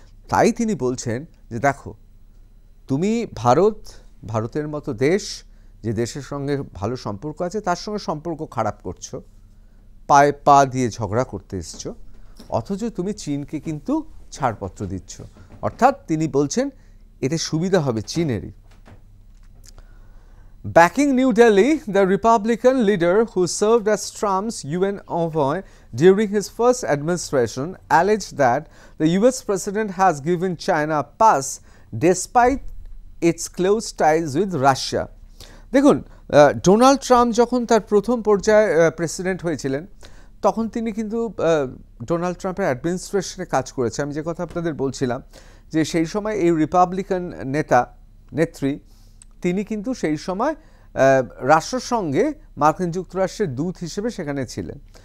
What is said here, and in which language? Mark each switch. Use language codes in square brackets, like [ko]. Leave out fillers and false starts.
[bn] তাই তিনি বলছেন যে দেখো, তুমি ভারতের মতো দেশ, যে দেশের সঙ্গে ভালো সম্পর্ক আছে, তার সঙ্গে সম্পর্ক খারাপ করছো, পায়ে পা দিয়ে ঝগড়া করতে এসছো, অথচ তুমি চীনকে কিন্তু ছাড়পত্র দিচ্ছ। অর্থাৎ তিনি বলছেন এতে সুবিধা হবে চীনেরই। [en] Backing New Delhi, the Republican leader who served as Trump's UN envoy during his first administration alleged that the US president has given China a pass despite its close ties with Russia. [bn] দেখুন, Donald Trump যখন তার প্রথম পর্যায়ে president হয়েছিলেন, তখন তিনি কিন্তু Donald ট্রাম্পের অ্যাডমিনিস্ট্রেশনে কাজ করেছে। আমি যে কথা আপনাদের বলছিলাম, যে সেই সময় এই রিপাবলিকান নেত্রী, তিনি কিন্তু সেই সময় রাষ্ট্রসংঘে মার্কিন যুক্তরাষ্ট্রের দূত হিসেবে সেখানে ছিলেন।